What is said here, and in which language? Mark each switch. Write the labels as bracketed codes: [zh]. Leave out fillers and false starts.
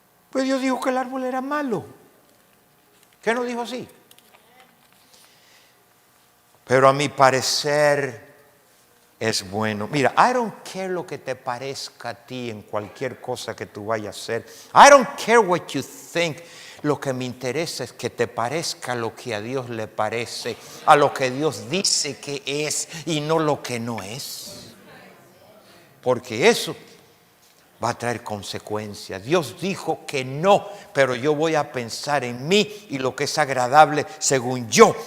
[es] Pues Dios dijo que el árbol era malo. ¿Qué no dijo así? Pero a mi parecer es bueno. Mira, [en] I don't care [es] lo que te parezca a ti en cualquier cosa que tú vayas a hacer. [en] I don't care what you think. [es] Lo que me interesa es que te parezca lo que a Dios le parece, a lo que Dios dice que es y no lo que no es. Porque eso va a traer consecuencias. Dios dijo que no, pero yo voy a pensar en mí y lo que es agradable según yo.